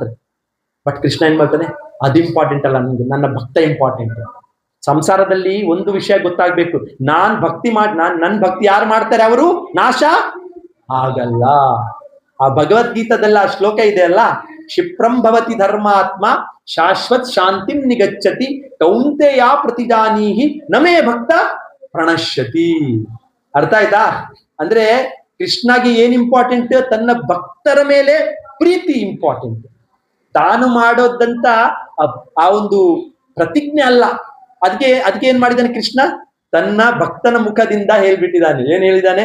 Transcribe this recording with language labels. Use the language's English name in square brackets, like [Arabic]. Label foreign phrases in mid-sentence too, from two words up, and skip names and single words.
[Kannada] ಬಟ್ ಕೃಷ್ಣ ಏನ್ ಮಾಡ್ತಾನೆ, ಅದು ಇಂಪಾರ್ಟೆಂಟ್ ಅಲ್ಲ, ನನಗೆ ನನ್ನ ಭಕ್ತ ಇಂಪಾರ್ಟೆಂಟ್. ಸಂಸಾರದಲ್ಲಿ ಒಂದು ವಿಷಯ ಗೊತ್ತಾಗ್ಬೇಕು, ನನ್ನ ಭಕ್ತಿ ಯಾರು ಮಾಡ್ತಾರೆ ಅವರು ನಾಶ ಆಗಲ್ಲ. ಆ ಭಗವದ್ಗೀತಾದಲ್ಲಿ ಆ ಶ್ಲೋಕ ಇದೆ ಅಲ್ಲ, [Sanskrit] ಕ್ಷಿಪ್ರಂ ಭವತಿ ಧರ್ಮಾತ್ಮ ಶಾಶ್ವತ್ ಶಾಂತಿಂ ನಿಗಚ್ಚತಿ ಕೌಂತೆಯ ಪ್ರತಿಜಾನೀಹಿ ನಮೇ ಭಕ್ತ ಪ್ರಣಶ್ಯತಿ. [Kannada] ಅರ್ಥ ಆಯ್ತಾ? ಅಂದ್ರೆ ಕೃಷ್ಣಗೆ ಏನ್ ಇಂಪಾರ್ಟೆಂಟ್, ತನ್ನ ಭಕ್ತರ ಮೇಲೆ ಪ್ರೀತಿ ಇಂಪಾರ್ಟೆಂಟ್. ತಾನು ಮಾಡೋದಂತ ಆ ಒಂದು ಪ್ರತಿಜ್ಞೆ ಅಲ್ಲ. ಅದಕ್ಕೆ ಏನ್ ಮಾಡಿದಾನೆ ಕೃಷ್ಣ? ತನ್ನ ಭಕ್ತನ ಮುಖದಿಂದ ಹೇಳ್ಬಿಟ್ಟಿದ್ದಾನೆ. ಏನ್ ಹೇಳಿದಾನೆ?